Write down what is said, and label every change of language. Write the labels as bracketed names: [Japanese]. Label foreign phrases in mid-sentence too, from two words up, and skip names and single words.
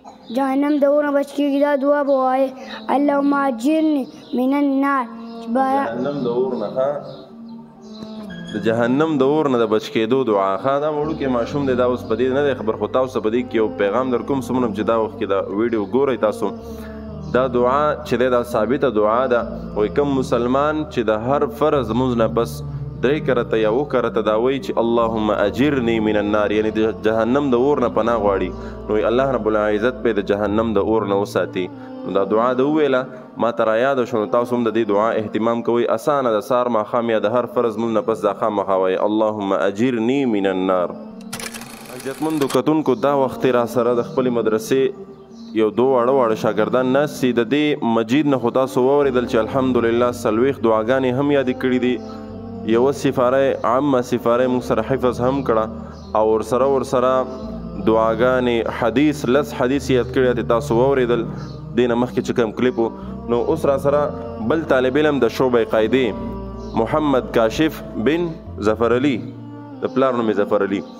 [Pashto] جهنم د اور نه بچ کېږي دا دعا به وایې [Arabic] اللهم اجرني من النار. [Pashto] جهنم د اور نه د جهنم د اور نه د بچ کېدو دعا ښه دا وړوکی ماشوم دی دا اوس په دې نه دی خبر خو تاسو په دې کې یو پیغام در کوم څومره چې دا وخت کې دا ویډیو ګورئ تاسو دا دعا چې دی دا ثابته دعا ده وایي کوم مسلمان چې د هر فرض لمونځ نه بس 3 کرته یا 2 کرته دا وایي چې [Arabic] اللهم اجرني من النار [Pashto] یعنی د جهنم د اور نه پناه غواړي نو الله رب العزت په د جهنم د اور نه وساتي. نو دا دعا د وویله ما ته رایاده شو نو تاسو هم د دې دعا اهتمام کوئ اسانه د سهار ماښام یا د هر فرض لمونځ نه پس دا خامخا وایي [Arabic] اللهم اجرني من النار. [Pashto] عزتمندو کتونکو دا وخت را سره د خپلې مدرسې یو 2 واړه شاګردان ناست دي د دې مجید نه خو تاسو واورېدل چې الحمدلله 40 دعاګانې هم یادې کړي دي یوه سفاره عامه سفاره موږ سره حفظ هم کړه او ورسره دعاګانې حدیث لس حدیث یاد کړي دي تاسو واورېدل دې نه مخکې چې کوم کلیپ نو اوس را سره بل طالب علم د شعبې قاعدې محمد کاشف بن ظفر علي د پلار نوم یې ظفر علي